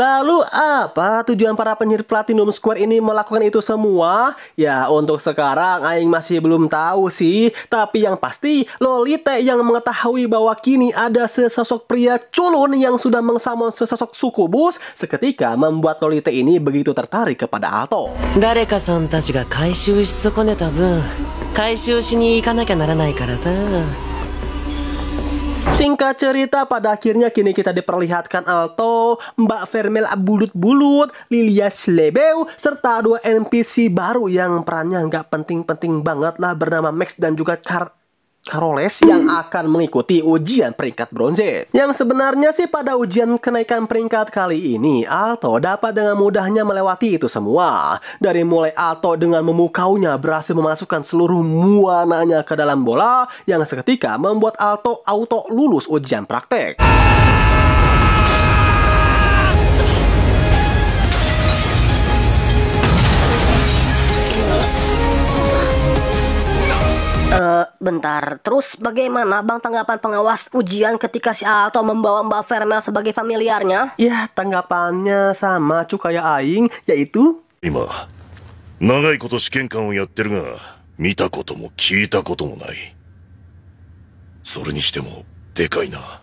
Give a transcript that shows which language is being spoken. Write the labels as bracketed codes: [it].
[id] Lalu apa tujuan para penyihir Platinum Square ini melakukan itu semua? Ya untuk sekarang Aing masih belum tahu sih. Tapi yang pasti Lolite yang mengetahui bahwa kini ada sesosok pria culun yang sudah mengsamon sesosok sukubus seketika membuat Lolite ini begitu tertarik kepada Alto. [ja] 誰かさんたちが回収し損ねた分、回収しに行かなきゃならないからさ。 [id] Singkat cerita, pada akhirnya kini kita diperlihatkan Alto, Mbak Vermel bulut-bulut, Lilia Slebeu, serta dua NPC baru yang perannya nggak penting-penting banget lah bernama Max dan juga Caroles yang akan mengikuti ujian peringkat bronze. Yang sebenarnya sih pada ujian kenaikan peringkat kali ini, Alto dapat dengan mudahnya melewati itu semua. Dari mulai Alto dengan memukaunya berhasil memasukkan seluruh muananya ke dalam bola, yang seketika membuat Alto auto lulus ujian praktek. Bentar, terus bagaimana bang tanggapan pengawas ujian ketika si Alto membawa Mbak Vermel sebagai familiarnya? Ya, tanggapannya sama kayak Aing, yaitu [ja] 今長いこと試験官をやってるが見たことも聞いたこともない。それにしてもでかいな。